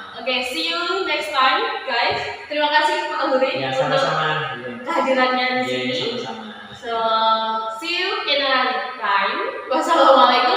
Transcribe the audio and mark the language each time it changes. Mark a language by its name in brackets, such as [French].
[English] Okay, see you next time, guys. [Indonesian] Terima kasih Pak Uri untuk kehadirannya di sini. Sama-sama. [English] So see you in another time. Wassalamualaikum.